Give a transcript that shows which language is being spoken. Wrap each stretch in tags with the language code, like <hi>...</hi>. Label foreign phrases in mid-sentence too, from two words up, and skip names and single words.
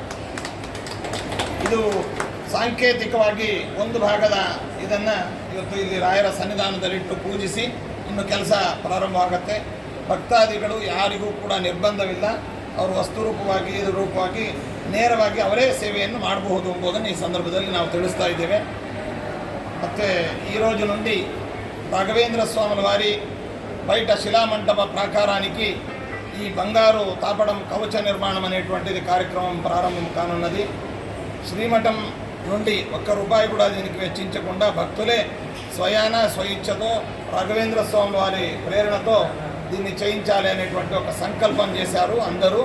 <kn>ಇದು ಸಾಂಕೇತಿಕವಾಗಿ ಒಂದು ಭಾಗದ ಇದನ್ನು ಇವತ್ತು ಇಲ್ಲಿ ರಾಯರ ಸನ್ನಿಧಾನದಲ್ಲಿಟ್ಟು ಪೂಜಿಸಿ ಇನ್ನು ಕೆಲಸ ಪ್ರಾರಂಭವಾಗುತ್ತೆ. ಭಕ್ತಾದಿಗಳು ಯಾರಿಗೂ ಕೂಡ ನಿರ್ಬಂಧವಿಲ್ಲ. ಅವರು ವಸ್ತುರೂಪವಾಗಿ ಇದು ರೂಪವಾಗಿ ನೇರವಾಗಿ ಅವರೇ ಸೇವೆಯನ್ನು ಮಾಡಬಹುದು ಎಂಬುದನ್ನು ಈ ಸಂದರ್ಭದಲ್ಲಿ ನಾವು ತಿಳಿಸ್ತಾ ఇದ್ದೇವೆ.</kn> <te>ಮತ್ತು ఈరోజు నుండి రాఘవేంద్ర స్వాముల వారి బయట శిలామంటప ప్రాకారానికి ఈ బంగారు తాపడం కవచ నిర్మాణం అనేటువంటిది కార్యక్రమం ప్రారంభం కానున్నది. శ్రీమఠం నుండి ఒక్క రూపాయి కూడా దీనికి వెచ్చించకుండా భక్తులే స్వయాన స్వయిచ్ఛతో రాఘవేంద్ర స్వామి వారి ప్రేరణతో దీన్ని చేయించాలి అనేటువంటి ఒక సంకల్పం చేశారు అందరూ.</te>